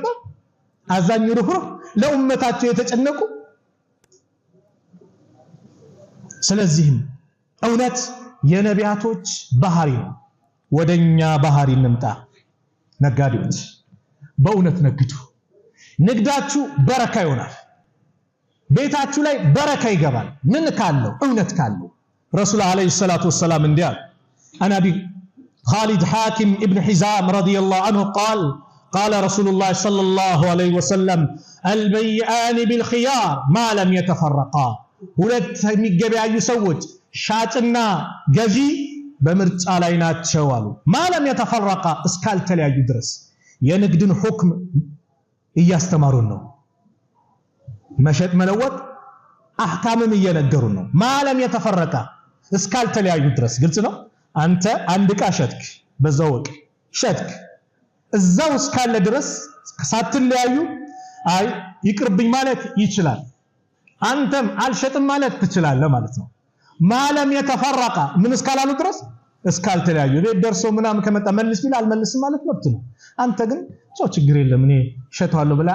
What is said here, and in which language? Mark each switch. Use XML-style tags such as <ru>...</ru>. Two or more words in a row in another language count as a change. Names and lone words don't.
<am>አዛኝ ሩህሩህ ለኡመታቸው የተጨነቁ። ስለዚህም እውነት የነቢያቶች ባህሪ ነው። ወደኛ ባህሪ እንምጣ። ነጋዴዎች በእውነት ነግዱ። ንግዳችሁ በረካ ይሆናል። ቤታችሁ ላይ በረካ ይገባል። ምን ካለው? እውነት ካለው።</am> <ar>رسول عليه الصلاة والسلام</ar> <am>እንዲያ</am> <ar>عن أبي خالد حاكم ابن حزام رضي الله عنه قال رسول الله صلى الله عليه وسلم البيعان بالخيار ما لم يتفرقا</ar> <am>ሁለት የሚገበያዩ ሰዎች ሻጭና ገዢ በምርጫ ላይ ናቸው አሉ።</am> <ar>ما لم يتفرقا</ar> <am>እስካልተለያዩ ድረስ የንግድን ሁክም እያስተማሩን ነው። መሸጥ መለወጥ አህካምን እየነገሩን ነው።</am> <ar>ما لم يتفرقا</ar> <am>እስካልተለያዩ ድረስ ግልጽ ነው። አንተ አንድ ዕቃ ሸጥክ፣ በዛው ወቅ ሸጥክ፣ እዛው እስካለ ድረስ ሳትለያዩ አይ ይቅርብኝ ማለት ይችላል። አንተም አልሸጥም ማለት ትችላለህ ማለት ነው። ማለም የተፈረቀ ምን እስካላሉ ድረስ እስካልተለያዩ ቤት ደርሶ ምናምን ከመጣ መልስ ቢል አልመልስም ማለት መብት ነው። አንተ ግን ችግር የለም እኔ ሸጣለሁ ብላ</am>